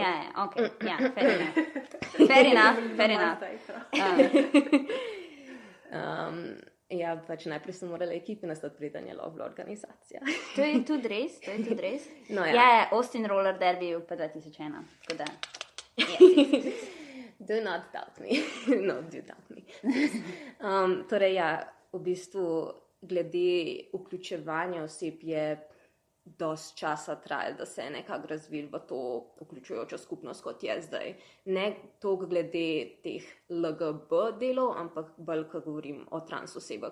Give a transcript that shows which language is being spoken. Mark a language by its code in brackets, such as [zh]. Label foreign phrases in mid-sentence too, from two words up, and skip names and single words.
[en] Fair enough. [sl] Ja, pač najprej so morali ekipe nastati, preden je bila organizacija. To je tudi res. No, Austin Roller Derby je bil pa 2001. Tako da, [en] Do not doubt me. No, do doubt me. [sl] Torej, ja, v bistvu glede vključevanja oseb je dost časa trajalo, da se je nekako razvil v to vključujočo skupnost, kot je zdaj. Ne toliko glede teh LGB delov, ampak bolj, ko govorim o trans osebah.